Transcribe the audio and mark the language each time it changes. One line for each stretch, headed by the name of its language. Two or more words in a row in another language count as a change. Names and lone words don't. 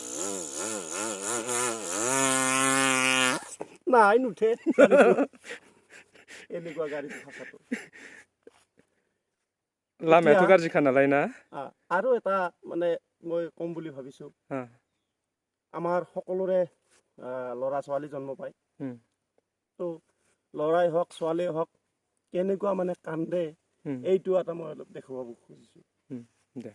Assamese: নাই নুঠে এনেকুৱা গাড়ীত ভাষাটো
Bodo: লামাयाथ' गाज्रिखा नालाय ना
Assamese: আৰু এটা মানে মই কম বুলি ভাবিছো হা আমাৰ সকলোৰে ল'ৰা ছোৱালী জন্ম পায় হুম তো ল'ৰাই হওক ছোৱালীয়ে হওক কেনেকুৱা মানে কান্দে হুম এইটো এটা মই অলপ দেখুৱাব খুজিছো হুম দে